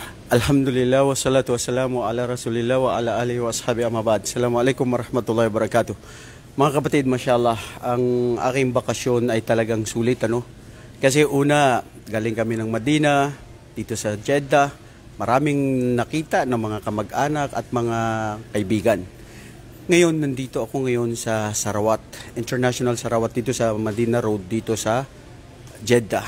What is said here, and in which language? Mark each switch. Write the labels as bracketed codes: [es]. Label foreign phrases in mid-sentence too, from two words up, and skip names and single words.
[ar] الحمد لله والصلاة والسلام على رسول الله وعلى آله وأصحابه أما بعد. السلام عليكم ورحمة الله وبركاته. [tl] Mga kapatid, mashallah, ang aking bakasyon ay talagang sulit, ano? Kasi una, galing kami ng Madina, dito sa Jeddah. Maraming nakita ng mga kamag-anak at mga kaibigan. Ngayon, nandito ako ngayon sa Sarawat, International Sarawat, dito sa Madina Road, dito sa Jeddah.